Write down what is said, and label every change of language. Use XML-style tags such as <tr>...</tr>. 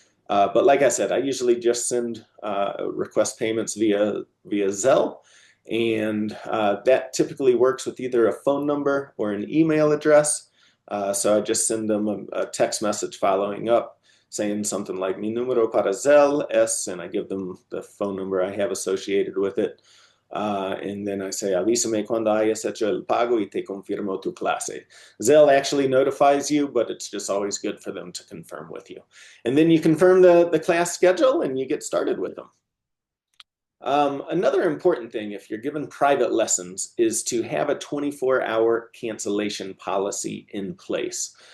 <en>But like I said, I usually just send request payments via Zelle, and that typically works with either a phone number or an email address. So I just send them a text message following up saying something like</en> <es>"Mi número para Zelle es,"</es> <en>and I give them the phone number I have associated with it. And then I say,</en> <es>avísame cuando hayas hecho el pago y te confirmo tu clase.</es> <en>Zelle actually notifies you, but it's just always good for them to confirm with you. And then you confirm the class schedule and you get started with them. Another important thing, if you're given private lessons, is to have a 24-hour cancellation policy in place.</en>